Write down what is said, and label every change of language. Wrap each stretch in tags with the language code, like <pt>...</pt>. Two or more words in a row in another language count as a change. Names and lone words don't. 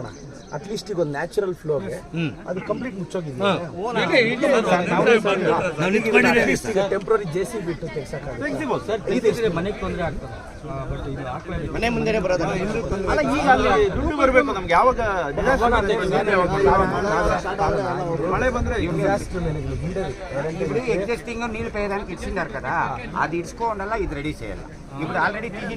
<kn>ಅಟ್ಲೀಸ್ಟ್ ಈಗ ಒಂದು ನ್ಯಾಚುರಲ್ ಫ್ಲೋಗೆ ಅದು ಕಂಪ್ಲೀಟ್ ಮುಚ್ಚೋಗಿದೆ. ಟೆಂಪ್ರರಿ JCB ಬಿಟ್ಟು ತೆಗ್ಸಕ್ಕಾಗುತ್ತೆ. ಮನೆಗೆ ತೊಂದರೆ ಆಗ್ತದೆ. ಮನೆ ಮುಂದೆನೆ ಬರೋದಲ್ಲ. ಅಲ್ಲ ಈಗ ಅಲ್ಲಿ ದುಡ್ಡು ಬರಬೇಕು ನಮ್ಗೆ. ಯಾವಾಗ ಮಳೆ ಬಂದ್ರೆ</kn> <te>ఇప్పుడు ఎగ్జిస్టింగ్ నీళ్ళు పేయడానికి ఇచ్చినారు కదా, అది ఇచ్చుకోవడం ఇది రెడీ చేయాలి. ఇప్పుడు ఆల్రెడీ</te>